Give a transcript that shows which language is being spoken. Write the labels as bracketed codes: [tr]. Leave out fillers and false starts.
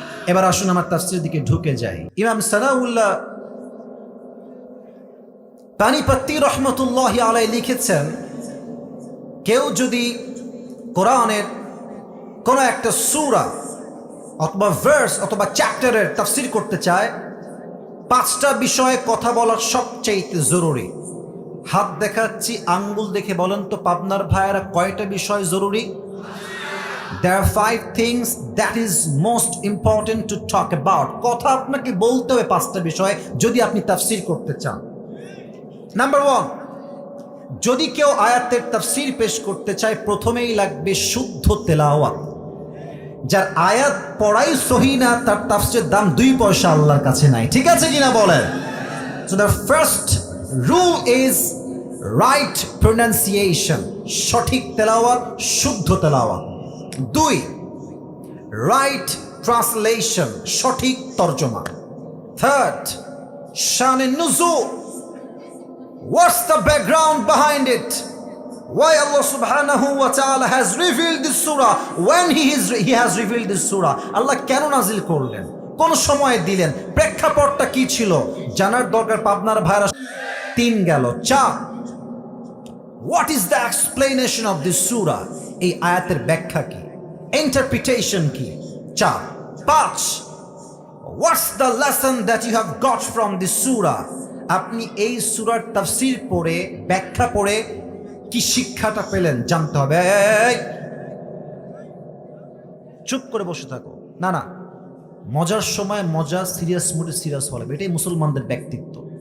[bn] এবার আসুন আমার তাফসীরের দিকে ঢুকে যাই। ইমাম সানাউল্লাহ পানিপত্তি রহমতুল্লাহি আলাইহি লিখেছেন, কেউ যদি কোরআনের কোনো একটা সূরা অথবা ভার্স অথবা চ্যাপ্টারের তাফসীর করতে চায়, 5টা বিষয়ে কথা বলার সবচেয়ে জরুরি। হাত দেখাচ্ছি, আঙ্গুল দেখে বলেন তো পাবনার ভাইয়েরা কয়টা বিষয় জরুরি? [en] There are 5 things that is most important to talk about. [bn] কথা আপনাকে বলতে হবে 5টা বিষয় যদি আপনি তাফসীর করতে চান। নাম্বার 1, যদি কেউ আয়াতের তাফসীর পেশ করতে চায়, প্রথমেই লাগবে শুদ্ধ তেলাওয়াত। যার আয়াত পড়াই সহি না, তার তাফসীরের দাম 2 পয়সা আল্লাহর কাছে নাই। ঠিক আছে কিনা বলেন? [en] So the first rule is right pronunciation, [bn] সঠিক তেলাওয়াত, শুদ্ধ তেলাওয়াত। [en] 2, right translation, [bn] সঠিক তরজমা। [en] 3rd, শান নুজুল, what's the background behind it? Why Allah subhanahu wa ta'ala has revealed this surah when he has revealed this surah? [bn] Allah কেন নাজিল করলেন, কোন সময় দিলেন, প্রেক্ষাপটটা কি ছিল, জানার দরকার পাবনার ভাইরা। 3 গেল। [en] 4, what is the explanation of this surah? [bn] এই আয়াতের ব্যাখ্যা কি, ইন্টারপ্রিটেশন কি? [en] 4, 5, what's the lesson that you have got from this surah? [bn] আপনি এই সূরার তাফসীর পড়ে, ব্যাখ্যা পড়ে কি শিক্ষাটা পেলেন জানতে হবে। চুপ করে বসে থাকো না, না, মজার সময় মজা, সিরিয়াস মুডে সিরিয়াস হলে, এটাই মুসলমানদের ব্যক্তিত্ব।